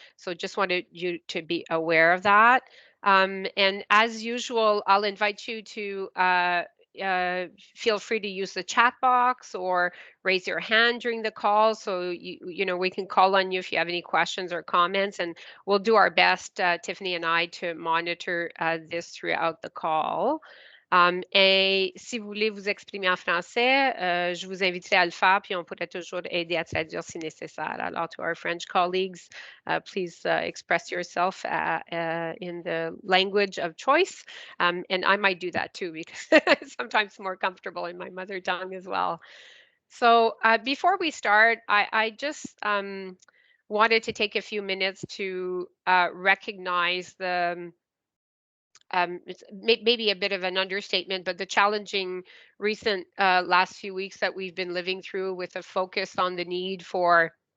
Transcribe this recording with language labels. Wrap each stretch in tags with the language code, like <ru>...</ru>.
<en>So just wanted you to be aware of that. And as usual, I'll invite you to feel free to use the chat box or raise your hand during the call. So, we can call on you if you have any questions or comments, and we'll do our best, Tiffany and I, to monitor this throughout the call.</en> <fr>Et si vous voulez vous exprimer en français, je vous inviterai à le faire, puis on pourrait toujours aider à traduire si nécessaire.</fr> <en>Alors, to our French colleagues, please express yourself in the language of choice. And I might do that too, because it's sometimes more comfortable in my mother tongue as well. So before we start, I just wanted to take a few minutes to recognize it's maybe a bit of an understatement, but the challenging recent last few weeks that we've been living through, with a focus on the need for</en>